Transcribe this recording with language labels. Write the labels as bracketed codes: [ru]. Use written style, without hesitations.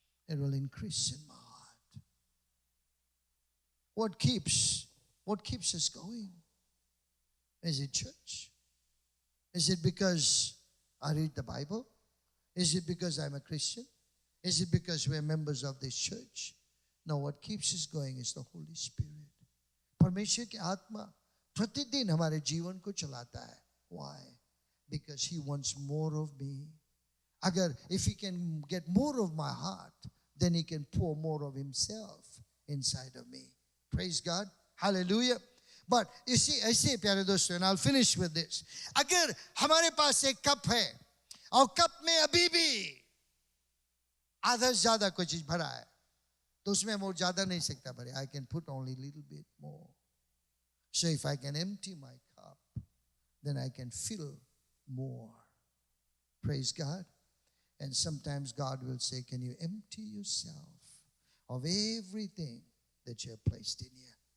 [en] It will increase in my heart. What keeps us going? Is it church? Is it because I read the Bible? Is it because I'm a Christian? Is it because we're members of this church? No, what keeps us going is the Holy Spirit. [hi] परमेश्वर की आत्मा प्रतिदिन हमारे जीवन को चलाता है. [en] Why? Because He wants more of me. If He can get more of my heart, then He can pour more of Himself inside of me. Praise God. Hallelujah. But you see, [hi] ऐसे प्यारे दोस्तों, [en] and I'll finish with this. [hi] अगर हमारे पास एक cup है और cup में अभी भी आधा से ज्यादा कोई चीज भरा है तो उसमें हम और ज्यादा नहीं सकता भरे. [en] I can put only little bit more. So if I can empty my cup, then I can fill more. Praise God. And sometimes God will say, can you empty yourself of everything that you have placed in here?